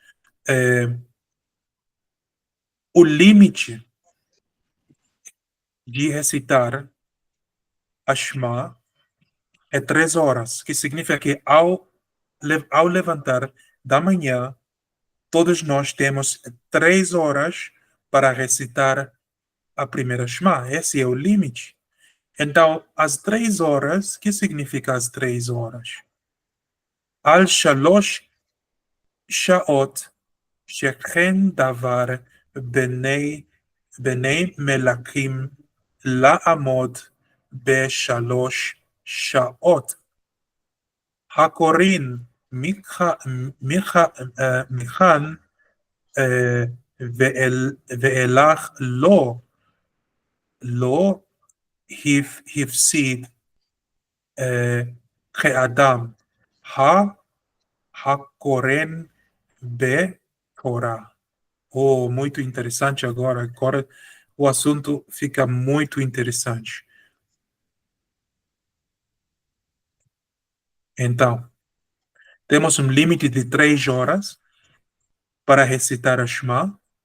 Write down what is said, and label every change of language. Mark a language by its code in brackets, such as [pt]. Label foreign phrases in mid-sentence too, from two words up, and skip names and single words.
[pt] O limite de recitar a Shema é 3 horas, que significa que ao levantar da manhã, todos nós temos 3 horas para recitar a primeira Shema. Esse é o limite. Então, as 3 horas, que significa as 3 horas? [he] על שלוש שעות שכן דבר בני מלכים לעמוד בשלוש שעות. הקוראים מכאן ואילך לא הפסיד כאדם הקורן בתורה. [pt] Oh, muito interessante agora. Agora o assunto fica muito interessante. Então, temos um limite de 3 horas para recitar a Shema.